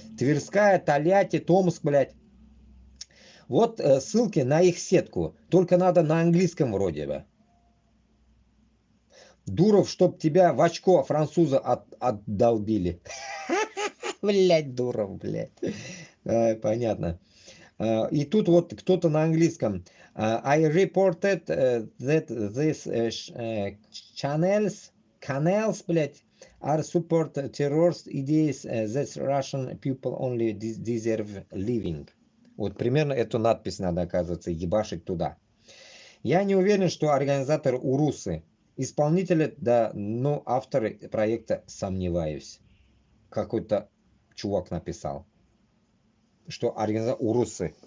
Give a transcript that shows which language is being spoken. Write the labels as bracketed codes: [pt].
[ru] Тверская, Тольятти, Томск, блядь. Вот ссылки на их сетку. Только надо на английском вроде бы. Дуров, чтоб тебя в очко француза отдолбили. Блядь, Дуров, блядь. Понятно. И тут вот кто-то на английском. [en] I reported that these channels, [ru] блядь, [en] are support terrorist ideas that Russian people only deserve living. [ru] Вот примерно эту надпись надо, оказывается, ебашить туда. Я не уверен, что организаторы урусы. Исполнители, да, но авторы проекта сомневаюсь. Какой-то чувак написал, что организаторы урусы.